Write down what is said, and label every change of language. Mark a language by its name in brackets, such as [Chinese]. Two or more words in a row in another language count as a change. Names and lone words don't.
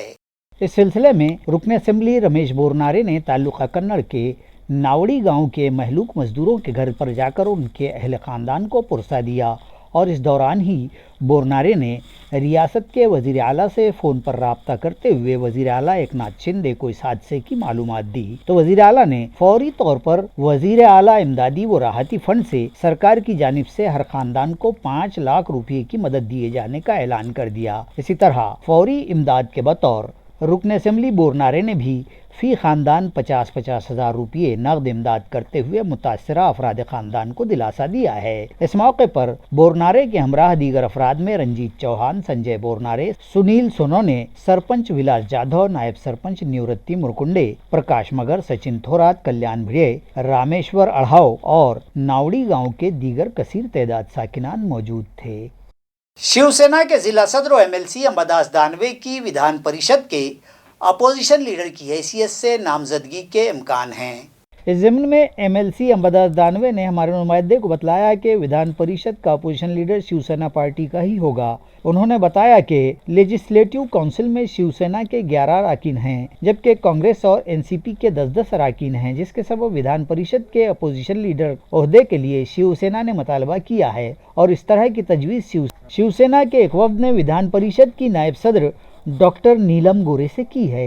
[Urdu] اس سلسلے میں رکن اسمبلی رمیش بورنارے نے تعلقہ کنڑ کے ناوڑی گاؤں کے مہلوک مزدوروں کے گھر پر جا کر ان کے اہل خاندان کو پرسہ دیا اور اس دوران ہی بورنارے نے ریاست کے وزیر اعلیٰ سے فون پر رابطہ کرتے ہوئے وزیر اعلیٰ ایکناتھ شندے کو اس حادثے کی معلومات دی تو وزیر اعلیٰ نے فوری طور پر وزیر اعلیٰ امدادی و راحتی فنڈ سے سرکار کی جانب سے ہر خاندان کو 5 لاکھ روپے کی مدد دیے جانے کا اعلان کر دیا۔ اسی طرح فوری امداد کے بطور رکن اسمبلی بورنارے نے بھی فی خاندان 50,000 روپے نقد امداد کرتے ہوئے متاثرہ افراد خاندان کو دلاسا دیا ہے۔ اس موقع پر بورنارے کے ہمراہ دیگر افراد میں رنجیت چوہان، سنجے بورنارے، سنیل سونونے، سرپنچ ولاس جادھو، نائب سرپنچ نیورتی مرکنڈے، پرکاش مگر، سچن تھورات، کلیان بھڑے، رامیشور اڑھاؤ اور ناوڑی گاؤں کے دیگر کثیر تعداد ساکنان موجود تھے۔ شیو سینا کے ضلع صدر و MLC امبداس دانوے کی ودھان پریشد کے [English] opposition leader [Urdu] کی حیثیت سے نامزدگی کے امکان ہیں۔ اس ضمن میں MLC امبداس دانوے نے ہمارے نمائندے کو بتلایا کہ ودھان پریشد کا [English] opposition leader [Urdu] شیو سینا پارٹی کا ہی ہوگا۔ انہوں نے بتایا کہ [English] legislative council [Urdu] میں شیو سینا کے 11 اراکین ہیں جبکہ کانگریس اور NCP کے 10 اراکین ہیں، جس کے سبب ودھان پریشد کے [English] opposition leader [Urdu] عہدے کے لیے شیو سینا نے مطالبہ کیا ہے اور اس طرح کی تجویز شیو سینا کے ایک وفد نے ودھان پریشد کی نائب صدر ڈاکٹر نیلم گورے سے کی ہے۔